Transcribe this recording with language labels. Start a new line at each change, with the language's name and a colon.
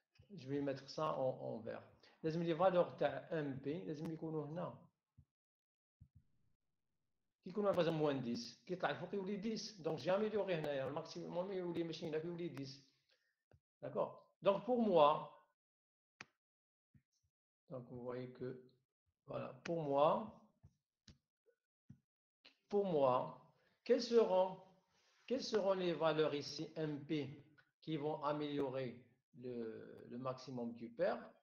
French: Je vais mettre ça en vert.
Arabic: لازم لي فالور تاع ام بي لازم يكونوا هنا. كي يكونوا
French: par exemple moins 10
Arabic: كيطلع الفوق يولي 10.
French: Donc j'ai amélioré
Arabic: هنايا الماكسيموم يولي ماشي هنا يولي 10.
French: D'accord? Donc pour moi, donc vous voyez que voilà, pour moi, quelles seront les valeurs ici MP qui vont améliorer le maximum du pair?